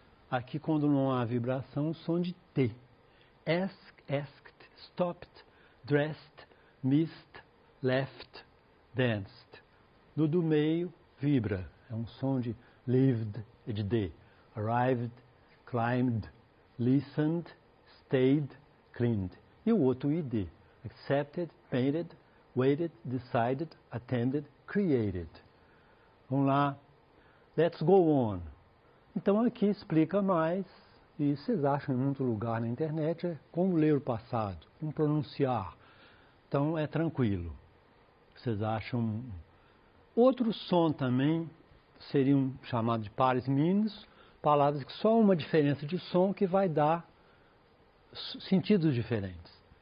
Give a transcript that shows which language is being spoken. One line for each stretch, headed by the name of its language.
Portuguese: Aqui quando não há vibração, o som de T.
English: Asked, stopped, dressed, missed, left, danced.
Portuguese: No do meio, vibra. É um som de lived, de D.
English: Arrived, climbed, listened, stayed, cleaned.
Portuguese: E o outro ID.
English: Accepted, painted, waited, decided, attended, created.
Portuguese: Vamos lá.
English: Let's go on.
Portuguese: Então aqui explica mais, e vocês acham em muito lugar na internet, é como ler o passado, como pronunciar. Então é tranquilo. Vocês acham. Outro som também seriam chamados de pares mínimos, palavras que só uma diferença de som que vai dar sentidos diferentes.